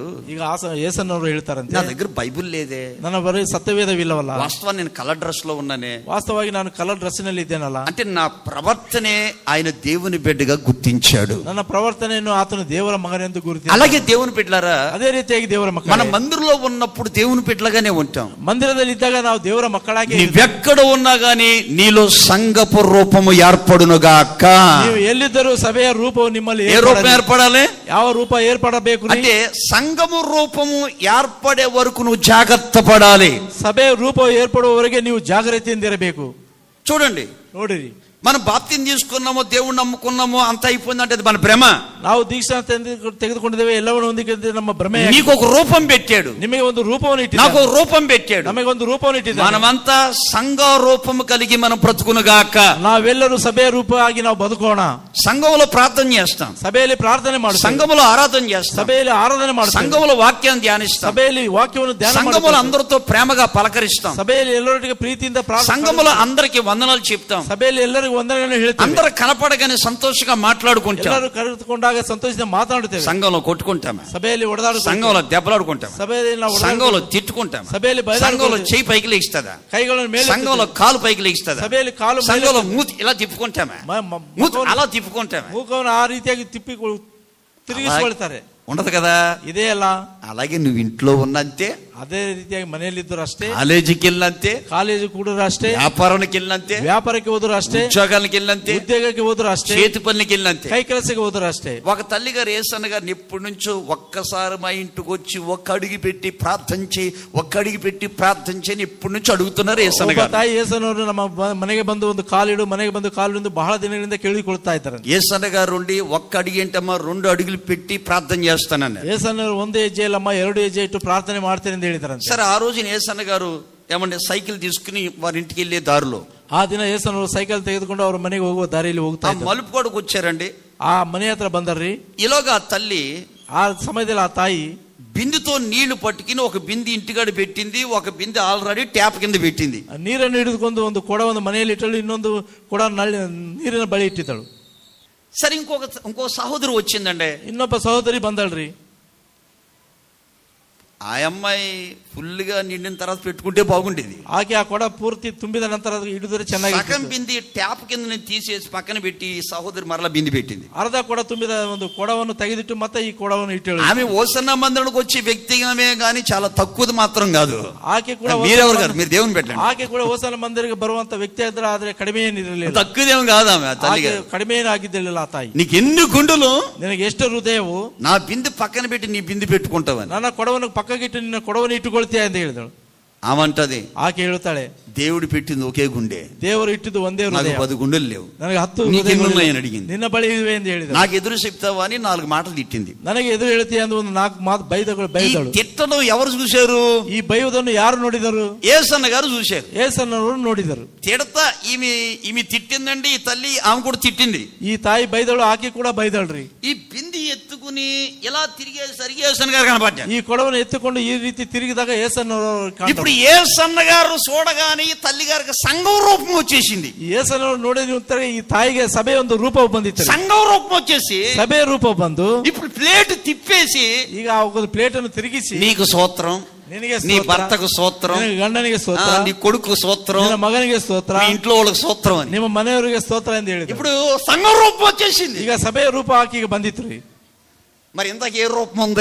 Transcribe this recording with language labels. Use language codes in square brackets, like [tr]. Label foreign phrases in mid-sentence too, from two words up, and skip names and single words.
[kn] ಈಗ యేసన్నವರು ಹೇಳ್ತಾರಂತೆ, [te] నా దగ్గర బైబిల్ లేదే, [kn] ನನ್ನ ಬರೀ ಸತ್ಯವೇದವಿಲ್ಲವಲ್ಲ, [te] వాస్తవాన్ని నేను [en] color dress [te] లో ఉన్నానే, [kn] ವಾಸ್ತವವಾಗಿ ನಾನು [en] color dress [kn] ನಲ್ಲಿ ಇದ್ದೇನಲ್ಲ. [te] అంటే నా ప్రవర్తనే ఆయన దేవుని బిడ్డగా గుర్తించాడు. [kn] ನನ್ನ ಪ್ರವರ್ತನೆಯನ್ನು ಆತನು ದೇವರ ಮಗನೆಂದು ಗುರುತಿಸಿದ. [te] అలాగే దేవుని బిడ్డలారా, [kn] ಅದೇ ರೀತಿಯಾಗಿ ದೇವರ ಮಕ್ಕಳು [te] మన మందిరంలో ఉన్నప్పుడు దేవుని బిడ్డలుగానే ఉంటాం. [kn] ಮಂದಿರದಲ್ಲಿ ಇದ್ದಾಗ ನಾವು ದೇವರ ಮಕ್ಕಳಾಗಿ, [te] నీవెక్కడ ఉన్నా గానీ నీలో సంఘపు రూపము ఏర్పడునుగాక. [kn] ನೀವು ಎಲ್ಲಿದ್ದರೂ ಸಭೆಯ ರೂಪವು ನಿಮ್ಮಲ್ಲಿ [te] ఏ రూపం ఏర్పడాలి? [kn] ಯಾವ ರೂಪ ಏರ್ಪಡಬೇಕು [te] అంటే సంఘము రూపము ఏర్పడే వరకు నువ్వు జాగ్రత్త పడాలి. [kn] ಸಭೆಯ ರೂಪವು ಏರ್ಪಡುವವರೆಗೆ ನೀವು ಜಾಗೃತಿಯಿಂದಿರಬೇಕು. [te] చూడండి, [kn] ನೋಡಿರಿ, [te] మనం బాప్తిని తీసుకున్నామో, దేవుణ్ణి నమ్ముకున్నామో, అంత అయిపోయిందంటే అది మన భ్రమ. [kn] ನಾವು ದೀಕ್ಷಾ ತೆಗೆದುಕೊಂಡಿದ್ದೇವೆ, ಎಲ್ಲವನ್ನು ಹೊಂದಿಕೊಂಡಿದ್ದೇವೆ, ನಮ್ಮ ಭ್ರಮೆ. [te] నీకు ఒక రూపం పెట్టాడు, [kn] ನಿಮಗೆ ಒಂದು ರೂಪವನ್ನು ಇಟ್ಟಿದ್ದಾನೆ, [te] నాకు ఒక రూపం పెట్టాడు, [kn] ನಮಗೆ ಒಂದು ರೂಪವನ್ನು ಇಟ್ಟಿದ್ದಾನೆ. [te] మనమంతా సంఘ రూపము కలిగి మనం బ్రతుకునుగాక. [kn] ನಾವೆಲ್ಲರೂ ಸಭೆಯ ರೂಪ ಆಗಿ ನಾವು ಬದುಕೋಣ. [te] సంఘంలో ప్రార్థన చేస్తాం, [kn] ಸಭೆಯಲ್ಲಿ ಪ್ರಾರ್ಥನೆ ಮಾಡುತ್ತೇವೆ, [te] సంఘములో ఆరాధన చేస్తాం, [kn] ಸಭೆಯಲ್ಲಿ ಆರಾಧನೆ ಮಾಡುತ್ತೇವೆ, [te] సంఘములో వాక్యాన్ని ధ్యానిస్తాం, [kn] ಸಭೆಯಲ್ಲಿ ವಾಕ್ಯವನ್ನು ಧ್ಯಾನ [te] సంఘములో [kn] ಮಾಡುತ್ತೇವೆ, [te] అందరితో ప్రేమగా పలకరిస్తాం, [kn] ಸಭೆಯಲ್ಲಿ ಎಲ್ಲರೊಟ್ಟಿಗೆ ಪ್ರೀತಿಯಿಂದ ಪ್ರಾರ್ಥನೆ, [te] సంఘములో అందరికి వందనాలు చెప్తాం, [kn] ಸಭೆಯಲ್ಲಿ ಎಲ್ಲರಿಗೂ ವಂದನೆಗಳನ್ನು ಹೇಳ್ತೇವೆ, [te] అందరూ కనపడగానే సంతోషంగా మాట్లాడుకుంటాం, [kn] ಎಲ್ಲರೂ ಕರೆದುಕೊಂಡಾಗ ಸಂತೋಷದಿಂದ ಮಾತನಾಡುತ್ತೇವೆ, [te] సంఘంలో కొట్టుకుంటామా, [kn] ಸಭೆಯಲ್ಲಿ ಹೊಡೆದಾಡುತ್ತೇವೆ, [te] సంఘంలో దెబ్బలాడుకుంటాం, [kn] ಸಭೆಯಲ್ಲಿ ನಾವು [te] సంఘంలో తిట్టుకుంటాం, [kn] సభೆಯಲ್ಲಿ [te] సంఘంలో చెయ్యి పైకి లేస్తుందా, [kn] ಕೈಗಳನ್ನು ಮೇಲೆ, [te] సంఘంలో కాలు పైకి లేస్తుందా, [kn] ಸಭೆಯಲ್ಲಿ ಕಾಲು, [te] సంఘంలో మూతి ఇలా తిప్పుకుంటామా, మూతి అలా తిప్పుకుంటామా, [kn] ಮೂಗವನ್ನು ಆ ರೀತಿಯಾಗಿ ತಿರುಗಿಸಿಕೊಳ್ತಾರೆ. [te] ఉండదు కదా. [kn] ಇದೇ ಅಲ್ಲ, [te] అలాగే నువ్వు ఇంట్లో ఉన్నంతే, [kn] ಅದೇ ರೀತಿಯಾಗಿ ಮನೆಯಲ್ಲಿದ್ದರು ಅಷ್ಟೇ, [te] కాలేజీకి వెళ్ళినంతే, [kn] ಕಾಲೇಜು ಕೂಡ ಅಷ್ಟೇ, [te] వ్యాపారానికి వెళ్ళినంతే, [kn] ವ್ಯಾಪಾರಕ್ಕೆ ಹೋದ್ರು ಅಷ್ಟೇ, [te] ఉద్యోగానికి వెళ్ళినంతే, [kn] ಉದ್ಯೋಗಕ್ಕೆ ಹೋದ್ರು ಅಷ್ಟೇ, [te] చేతి పనులకి వెళ్ళినంతే, [kn] ಕೈ ಕೆಲಸಕ್ಕೆ ಹೋದ್ರು ಅಷ್ಟೇ. [te] ఒక తల్లి గారు యేసన్న గారిని ఎప్పటి నుంచో ఒక్కసారి మా ఇంటికి వచ్చి ఒక్క అడుగు పెట్టి ప్రార్థన చేయి, ఒక్క అడుగు పెట్టి ప్రార్థన చేయని ఎప్పటి నుంచి అడుగుతున్నారు యేసన్న గారు. [kn] ತಾಯಿ యేసన్నವರು ನಮ್ಮ ಮನೆಗೆ ಬಂದು ಒಂದು ಕಾಲಿಡು, ಮನೆಗೆ ಬಂದು ಕಾಲಿಡು ಬಹಳ ದಿನಗಳಿಂದ ಕೇಳಿಕೊಳ್ತಾ ಇದ್ದಾರೆ. [te] యేసన్న గారు ఒక్క అడుగు ఏంటమ్మా 2 అడుగులు పెట్టి ప్రార్థన చేస్తానన్నారు. [kn] యేసన్నವರು 1 ಹೆಜ್ಜೆ ಇಲ್ಲಮ್ಮ 2 ಹೆಜ್ಜೆ ಇಟ್ಟು ಪ್ರಾರ್ಥನೆ ಮಾಡ್ತೇನೆ ಅಂತ ಹೇಳಿದ್ದಾರೆ. [te] సరే, ఆ రోజు యేసన్న గారు ఏమంటే సైకిల్ తీసుకుని వారి ఇంటికి వెళ్ళే దారిలో, [kn] ಆ ದಿನ యేసన్నವರು ಸೈಕಲ್ ತೆಗೆದುಕೊಂಡು ಅವ್ರ ಮನೆಗೆ ಹೋಗುವ ದಾರಿಯಲ್ಲಿ ಹೋಗ್ತಾ ಇದ್ದಾರೆ. [te] మలుపు కొడుకు వచ్చారండి, [kn] ಆ ಮನೆ ಹತ್ರ ಬಂದರ್ರಿ. [te] ఇలాగా ఆ తల్లి [kn] ಆ ಸಮಯದಲ್ಲಿ ಆ ತಾಯಿ [te] బిందుతో నీళ్లు పట్టుకుని ఒక బింది ఇంటికాడ పెట్టింది, ఒక బింది [en] already tap [te] కింద పెట్టింది. [kn] ನೀರನ್ನು ಹಿಡಿದುಕೊಂಡು ಒಂದು ಕೊಡ ಒಂದು ಮನೆಯಲ್ಲಿ ಇಟ್ಟಳು, ಇನ್ನೊಂದು ಕೊಡ ನೀರಿನ ಬಳಿ ಇಟ್ಟಿದ್ದಳು. [te] సరే, ఇంకో సహోదరు వచ్చిందండి, [kn] ಇನ್ನೊಬ್ಬ ಸಹೋದರಿ ಬಂದಳ್ರಿ. [te] ఆ అమ్మాయి ఫుల్గా నిండిన తర్వాత పెట్టుకుంటే బాగుండేది. [kn] ಆಕೆ ಆ ಕೊಡ ಪೂರ್ತಿ ತುಂಬಿದ ನಂತರ ಅದು ಹಿಡಿದ್ರೆ ಚೆನ್ನಾಗಿ. [te] సగం బింది ట్యాప్ కింద నేను తీసేసి పక్కన పెట్టి సహోదరి మరలా బింది పెట్టింది. [kn] ಅರ್ಧ ಕೊಡ ತುಂಬಿದ ಒಂದು ಕೊಡವನ್ನು ತೆಗೆದಿಟ್ಟು ಮತ್ತೆ ಈ ಕೊಡವನ್ನು ಇಟ್ಟು [te] ఆమె ఓసన్న మందిరానికి వచ్చి వ్యక్తిగతమే గానీ చాలా తక్కువది మాత్రం కాదు. [kn] ಆಕೆ ಕೂಡ [te] మీరెవరు గారు, మీరు దేవుని పెట్టండి. [kn] ಆಕೆ ಕೂಡ ಹೋಸನ ಮಂದಿರಕ್ಕೆ ಬರುವಂತ ವ್ಯಕ್ತಿ ಆದ್ರೆ ಆದ್ರೆ ಕಡಿಮೆ ಏನಿರಲಿಲ್ಲ, [te] తక్కువదేం కాదు ఆమె తల్లి. [kn] ಕಡಿಮೆ ಏನಾಗಿದ್ದಿರಲಿಲ್ಲ ಆ ತಾಯಿ. [te] నీకు ఎన్ని గుండెలు, [kn] ನಿನಗೆ ಎಷ್ಟು ಹೃದಯವು, [te] నా బింది పక్కన పెట్టి నీ బింది పెట్టుకుంటావని. [kn] ನನ್ನ ಕೊಡವನ್ನು ಪಕ್ಕಗಿಟ್ಟು ನಿನ್ನ ಕೊಡವನ್ನು ಇಟ್ಟುಕೊಳ್ತೀಯ ಅಂತ ಹೇಳಿದಳು. [te] ఆమంటది, [kn] ಆಕೆ ಹೇಳ್ತಾಳೆ, [te] దేవుడు పెట్టింది ఒకే గుండె, [kn] ದೇವರು ಇಟ್ಟಿದ್ದು ಒಂದೇ [te] నాకు [kn] ಹೃದಯ, [te] 10 గుండెలు లేవు, [kn] ನನಗೆ 10 [te] నీకెన్నున్నాయని అడిగింది. [kn] ನಿನ್ನ ಬಳಿ ಇವೆ ಎಂದು ಹೇಳಿದ. [te] నాకు ఎదురు చెప్తావా అని 4 మాటలు తిట్టింది. [kn] ನನಗೆ ಎದುರು ಹೇಳ್ತೀಯ ಅಂತ ಒಂದು 4 ಮಾತು ಬೈದಳು. [te] తిట్టడం ఎవరు చూశారు? [kn] ఈ ಬೈಯುವುದನ್ನು ಯಾರು ನೋಡಿದರು? [te] యేసన్న గారు చూశారు. [kn] యేసన్నವರು ನೋಡಿದರು. [te] తిడతా ఈమె తిట్టిందండి, ఈ తల్లి ఆమె కూడా తిట్టింది. [kn] ఈ ತಾಯಿ ಬೈದಳು, ಆಕೆ ಕೂಡ ಬೈದಳ್ರಿ. [te] ఈ బింది ఎత్తుకుని ఇలా తిరిగేసరికి యేసన్న గారు కనపడ్డారు. [kn] ఈ ಕೊಡವನ್ನು ಎತ್ತುಕೊಂಡು ಈ ರೀತಿ ತಿರುಗಿದಾಗ యేసన్నವರು. [te] ఇప్పుడు యేసన్న గారు చూడగానే ఈ తల్లి గారికి సంఘం రూపం వచ్చేసింది. [kn] యేసన్నವರು ನೋಡಿದ ಈ ತಾಯಿಗೆ ಸಭೆ ಒಂದು ರೂಪ ಬಂದಿತ್ತು. [te] సంఘం రూపం వచ్చేసి [kn] ಸಭೆ ರೂಪ ಬಂದು [te] ఇప్పుడు ప్లేట్ తిప్పేసి [kn] ಈಗ ಒಂದು ಪ್ಲೇಟ್ ಅನ್ನು ತಿರುಗಿಸಿ, [te] నీకు స్తోత్రం, [kn] ನಿನಗೆ [te] నీ భర్తకు స్తోత్రం, [kn] ಗಂಡನಿಗೆ ಸ್ತೋತ್ರ, [te] నీ కొడుకు స్తోత్రం, [kn] ನಿನ್ನ ಮಗನಿಗೆ ಸ್ತೋತ್ರ, [te] నీ ఇంట్లో వాళ్ళకి స్తోత్రం అని. [kn] ನಿಮ್ಮ ಮನೆಯವರಿಗೆ ಸ್ತೋತ್ರ ಎಂದು ಹೇಳಿದ್ರು. [te] ఇప్పుడు సంఘం రూపం వచ్చేసింది. [kn] ಈಗ ಸಭೆಯ ರೂಪ ಆಕೆಗೆ ಬಂದಿತ್ತು ರೀ. [te] మరి ఇంతకు ఏ రూపం ఉంది?